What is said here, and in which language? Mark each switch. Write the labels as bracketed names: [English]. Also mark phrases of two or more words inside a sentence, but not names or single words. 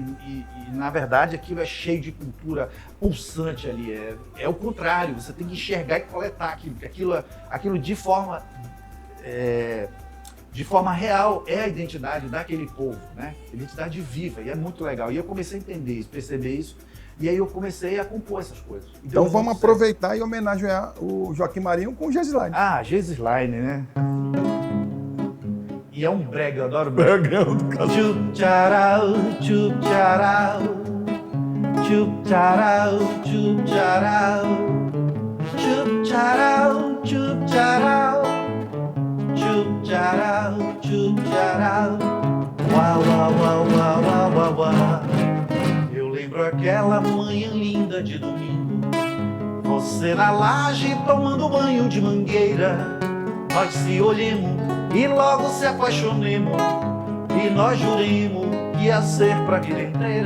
[Portuguese] E na verdade aquilo é cheio de cultura pulsante ali, é o contrário, você tem que enxergar e coletar aquilo de forma real, é a identidade daquele povo, né? Identidade viva, e é muito legal. E eu comecei a entender isso, perceber isso, e aí eu comecei a compor essas coisas. Então vamos aproveitar e homenagear o Joaquim Marinho com o Giseline. Ah, Giseline, né? E é um brega, eu adoro brega. Chup-charau, chup-charau, chup-charau, chup-charau, chup-charau, chup-charau, chup-charau, chup-charau, uau, uau, uau, uau, uau, uau, uau. Eu lembro aquela manhã linda de domingo, você na laje tomando banho de mangueira, nós se olhemos e logo se apaixonemos, e nós juremos que ia ser pra vida inteira.